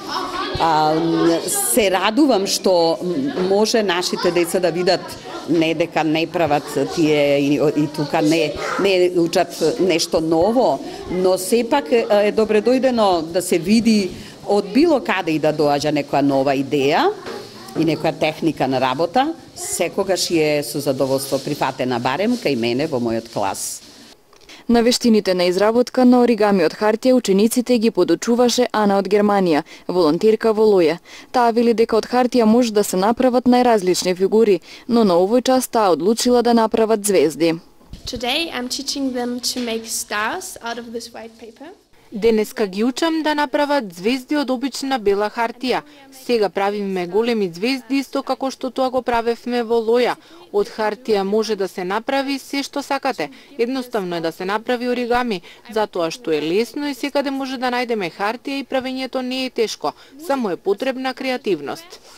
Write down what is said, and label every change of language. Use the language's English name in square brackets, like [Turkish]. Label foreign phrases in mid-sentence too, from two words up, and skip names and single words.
[Macedonian] Се радувам што може нашите деца да видат не дека не прават тие и тука не учат нешто ново, но сепак е добре дојдено да се види од било каде и да доаѓа некоја нова идеја и некоја техника на работа, секогаш е со задоволство прифатена барем кај мене во мојот клас. На вештините на изработка на оригами од хартија учениците ги подучуваше Ана од Германија, волонтерка во Лоја. Таа вели дека од хартија може да се направат најразлични фигури, но на овој час таа одлучила да направат звезди. [English] Today I'm teaching them to make stars out of this white paper. [Macedonian] Денеска ги учам да направат звезди од обична бела хартија. Сега правиме големи звезди исто како што тоа го правевме во Лоја. Од хартија може да се направи се што сакате. Едноставно е да се направи оригами, затоа што е лесно и секаде може да најдеме хартија и правењето не е тешко, само е потребна креативност.